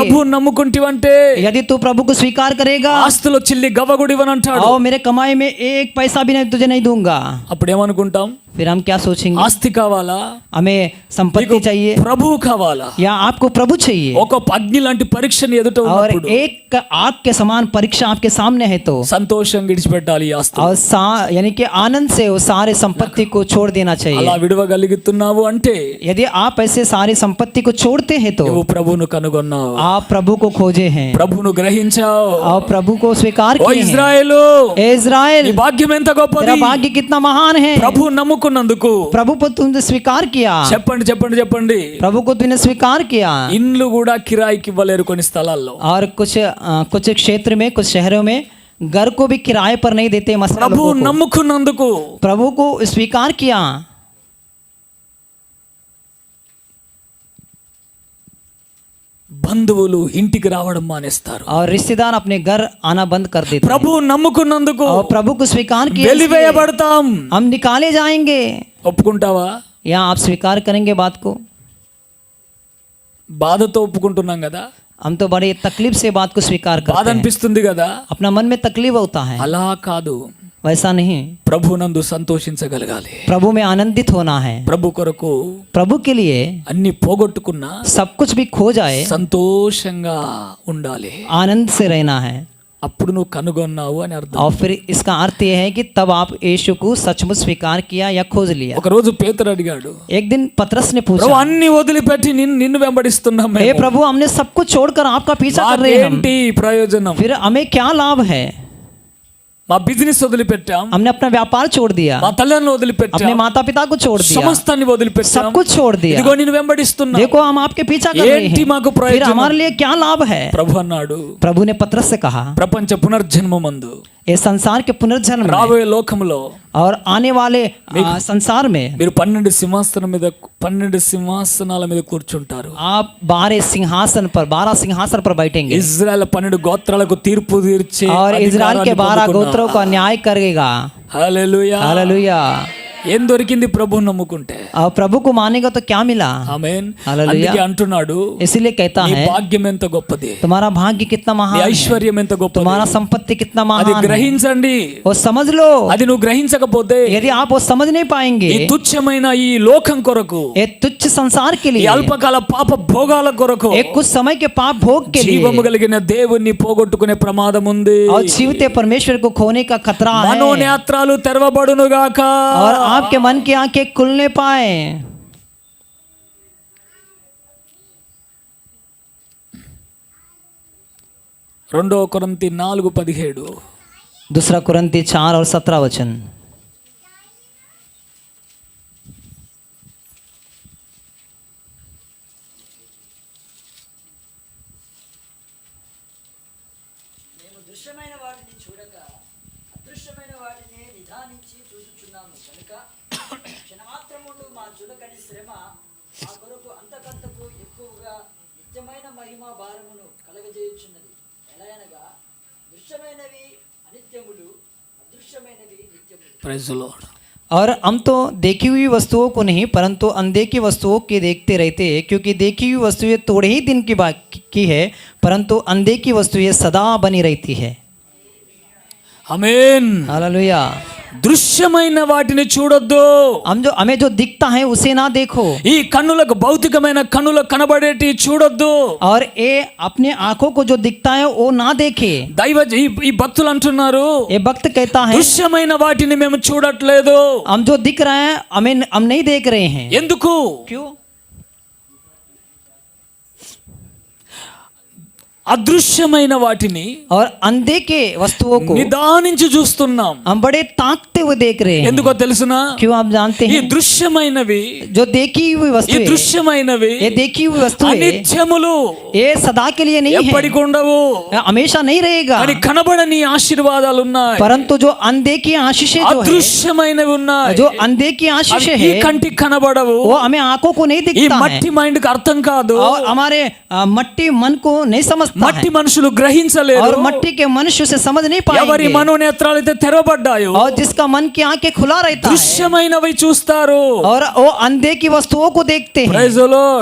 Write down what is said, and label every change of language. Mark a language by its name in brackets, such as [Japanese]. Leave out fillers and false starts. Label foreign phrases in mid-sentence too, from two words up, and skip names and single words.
[Telugu] ప్రభు నమ్ముకుంటివంటే [Hindi] यदि तू प्रभु को स्वीकार करेगा, [Telugu] ఆస్తులో చిల్లి గవ్వగుడివనంటాడు. [Hindi] और मेरे कमाई में एक पैसा भी नहीं तुझे नहीं दूंगा, [Telugu] అప్పుడు ఏమనుకుంటాం? [Hindi] फिर हम क्या सोचेंगे? [Telugu] ఆస్తి కావాలా? [Hindi] हमें संपत्ति चाहिए [Telugu] ప్రభు కావాలా? [Hindi] या आपको प्रभु चाहिए? [Telugu] ఒక అగ్ని లాంటి పరీక్షని ఎదుట [Hindi] और [Telugu] ఉన్నప్పుడు [Hindi] एक आग के समान परीक्षा आपके सामने है तो [Telugu] సంతోషం విడిచిపెట్టాలి ఈ ఆస్తి. [Hindi] और यानी कि आनंद से वो सारे संपत्ति को छोड़ देना [Telugu] అలా [Hindi] चाहिए. [Telugu] విడవగలుగుతున్నావు అంటే [Hindi] यदि आप ऐसे सारी संपत्ति को छोड़ते हैं तो [Telugu] నువ్వు ప్రభువును కనుగొన్నావు, [Hindi] आप प्रभु को खोजे हैं [Telugu] ప్రభువును గ్రహించావు. [Hindi] और प्रभु को स्वीकार [Telugu] ఓ [Hindi] किए हैं. [Telugu] ఇజ్రాయేలు, [Hindi] ए इज़राइल, [Telugu] నీ భాగ్యం ఎంత గొప్పది. [Hindi] तेरा भाग्य कितना महान है. [Telugu] ప్రభు నమ్ముకున్నందుకు [Hindi] प्रभु को तुमने स्वीकार किया, [Telugu] చెప్పండి చెప్పండి చెప్పండి. [Hindi] प्रभु को तूने स्वीकार किया. [Telugu] ఇండ్లు కూడా కిరాయికి ఇవ్వలేరు కొన్ని స్థలాల్లో. [Hindi] और कुछ क्षेत्र में, कुछ शहरों में घर को भी किराए पर नहीं देते. मसला [Telugu] ప్రభు [Hindi] लोगों को [Telugu] నమ్ముకున్నందుకు [Hindi] प्रभु को स्वीकार किया. [Telugu] బంధువులు ఇంటికి రావడం మానేస్తారు. [Hindi] और रिश्तेदार अपने घर आना बंद कर देते हैं. [Telugu] ప్రభు నమ్ముకున్నందుకు [Hindi] और प्रभु को स्वीकार किया, इसलिए [Telugu] వెలివేయబడతాం. [Hindi] हम निकाले जाएंगे. [Telugu] ఒప్పుకుంటావా? [Hindi] या आप स्वीकार करेंगे बात को? [Telugu] బాధతో ఒప్పుకుంటున్నాం కదా, [Hindi] हम तो बड़े तकलीफ से बात को स्वीकार [Telugu] బాధ [Hindi] करते हैं. [Telugu] అనిపిస్తుంది కదా. [Hindi] अपना मन में तकलीफ होता है. [Telugu] అలా కాదు, [Hindi] वैसा नहीं. [Telugu] ప్రభునందు సంతోషించగలగాలి. [Hindi] प्रभु में आनंदित होना है. [Telugu] ప్రభు కొరకు [Hindi] प्रभु के लिए [Telugu] అన్ని పోగొట్టుకున్నా [Hindi] सब कुछ भी खो जाए, [Telugu] సంతోషంగా ఉండాలి. [Hindi] आनंद से रहना है. [Telugu] అప్పుడు నువ్వు కనుగొన్నావు అని అర్థం. [Hindi] और फिर इसका अर्थ यह है कि तब आप यीशु को सचमुच स्वीकार किया या खोज लिया. [Telugu] ఒక రోజు పేతురు అడిగాడు, [Hindi] एक दिन पतरस ने [Telugu] ప్రభు [Hindi] पूछा, [Telugu] అన్ని వదిలిపెట్టి నిన్ను వెంబడిస్తున్నాం [Hindi] हे [Telugu] మేము. [Hindi] प्रभु, हमने सब कुछ छोड़कर आपका पीछा कर रहे हैं हम. [Telugu] మాకేంటి ప్రయోజనం? [Hindi] फिर हमें क्या लाभ है? [Telugu] మా బిజినెస్ వదిలిపెట్టాం, [Hindi] हमने अपना व्यापार छोड़ दिया, [Telugu] మా తల్లిదండ్రులు [Hindi] अपने [Telugu] వదిలిపెట్టాం, [Hindi] माता पिता को छोड़ दिया, [Telugu] సమస్తాన్ని వదిలిపెట్టాం, [Hindi] सब कुछ छोड़ दिया। [Telugu] ఇదిగో నేను వెంబడిస్తున్నా, [Hindi] देखो हम आपके पीछा कर रहे [Telugu] ఏంటి మాకు [Hindi] हैं, फिर [Telugu] ప్రయోజనం? [Hindi] हमारे लिए क्या लाभ है? [Telugu] ప్రభు అన్నాడు, [Hindi] प्रभु ने पत्रस से कहा, [Telugu] ప్రపంచ పునర్జన్మమందు [Hindi] ये संसार के पुनर्जन्म में [Telugu] రాబోయే లోకములో [Hindi] और आने वाले संसार में [Telugu] మీరు 12 సింహాసనాల మీద కూర్చుంటారు. [Hindi] आप 12 सिंहासन पर बैठेंगे [Telugu] ఇజ్రాయెల్ 12 గోత్రాలకు తీర్పు తీర్చే [Hindi] और इजराइल के 12 गोत्रों का न्याय करेगा। [Telugu] హల్లెలూయా. [Hindi] हालेलुया। [Telugu] ఏం దొరికింది ప్రభువుని నమ్ముకుంటే? [Hindi] और प्रभु को मानेगा तो क्या मिला? [Telugu] ఆమేన్. హల్లెలూయా. అందుకే అంటున్నాడు, [Hindi] इसीलिए कहता [Telugu] నీ [Hindi] है [Telugu] భాగ్యం ఎంత గొప్పది, [Hindi] तुम्हारा भाग्य कितना [Telugu] నీ [Hindi] महान है, [Telugu] ఐశ్వర్యం ఎంత గొప్పది, [Hindi] तुम्हारा संपत्ति कितना [Telugu] అది [Hindi] महान है, [Telugu] గ్రహించండి. [Hindi] वो समझ लो। [Telugu] అది నువ్వు గ్రహించకపోతే [Hindi] यदि आप वो समझ नहीं पाएंगे, [Telugu] ఈ తుచ్చమైన ఈ లోకం కొరకు, [Hindi] ये तुच्छ संसार के [Telugu] ఈ [Hindi] लिए, [Telugu] అల్పకాల పాప భోగాల కొరకు [Hindi] एक कुछ समय के पाप भोग के लिए [Telugu] జీవము కలిగిన దేవుణ్ణి పోగొట్టుకునే ప్రమాదం ఉంది. [Hindi] और जीवते परमेश्वर को खोने का खतरा है, [Telugu] మనోనేత్రాలు తెరవబడును గాక, [Hindi] और आपके मन की आंखें खुलने पाए। [Telugu] రెండో కొరింథీ 4:17 [Hindi] दूसरा कुरिन्थी 4 और 17 वचन। [Telugu] మేము దృశ్యమైన వాటిని చూడక అదృశ్యమైన వాటిని నిదానించి చూచుచున్నాము కనుక క్షణమాత్రముండు మా చులకని శ్రమ మా కొరకు అంతకంతకు ఎక్కువగా నిత్యమైన మహిమ భారమును కలగజేయుచున్నది. ఎలాగనగా దృశ్యమైనవి అనిత్యములు, అదృశ్యమైనవి నిత్యములు. [English] Praise the Lord. [Hindi] और हम तो देखी हुई वस्तुओं को नहीं परंतु अनदेखी वस्तुओं के देखते रहते हैं, क्योंकि देखी हुई वस्तुएं थोड़े ही दिन की बात की है, परंतु अनदेखी वस्तुएं सदा बनी रहती है। [Telugu] ఆమేన్. [Hindi] हालेलुया। [Telugu] దృశ్యమైన వాటిని చూడొద్దు. [Hindi] हमें जो दिखता है उसे ना देखो, [Telugu] ఈ కన్నులకు భౌతికమైన కన్నులకు కనబడేటి చూడొద్దు. [Hindi] और ये अपने आंखों को जो दिखता है वो ना देखे। [Telugu] ఈ భక్తులు అంటున్నారు, [Hindi] ये भक्त कहता है [Telugu] దృశ్యమైన వాటిని మేము చూడట్లేదు. [Hindi] हम जो दिख रहे हैं हम नहीं देख रहे हैं। [Telugu] ఎందుకు? [Hindi] क्यों? [Telugu] అదృశ్యమైన వాటిని [Hindi] और अनदेखे वस्तुओं को [Telugu] నిదానించి చూస్తున్నాం. [Hindi] हम बड़े ताकते हुए देख रहे हैं। [Telugu] ఎందుకో తెలుసునా? [Hindi] क्यों आप जानते [Telugu] ఈ [Hindi] हैं? [Telugu] దృశ్యమైనవి, [Hindi] जो देखी हुई [Telugu] ఈ [Hindi] वस्तुएं, [Telugu] దృశ్యమైనవి [Hindi] ये देखी हुई वस्तुएं [Telugu] అనిత్యములు, [Hindi] ये सदा के लिए नहीं है, [Telugu] ఎప్పటికి ఉండవు. [Hindi] हमेशा नहीं रहेगा, [Telugu] కానీ కనబడని ఆశీర్వాదాలు ఉన్నాయి, [Hindi] परंतु जो अनदेखी आशीषें जो है, [Telugu] అదృశ్యమైనవి ఉన్నాయి. [Hindi] जो अनदेखी आशीषें [Telugu] అవి ఈ [Hindi] है [Telugu] కంటికి కనబడవు, [Hindi] वो हमें आंखों को नहीं [Telugu] ఈ [Hindi] दिखता है, [Telugu] మట్టి మైండ్ కి అర్థం కాదు. [Hindi] और हमारे मट्टी मन को नहीं समझता [Telugu] మట్టి [Hindi] है, [Telugu] మనుషులు గ్రహించలేరు. [Hindi] और मट्टी के मनुष्य से समझ नहीं [Telugu] ఎవరి [Hindi] पाएंगे, [Telugu] మనోనేత్రాలు అయితే తెరవబడ్డాయో [Hindi] और जिसका मन की आंखें खुला रहता है [Telugu] దృశ్యమైనవి చూస్తారు. [Hindi] और वो अनदेखी वस्तुओं को देखते हैं। [English] Praise the Lord.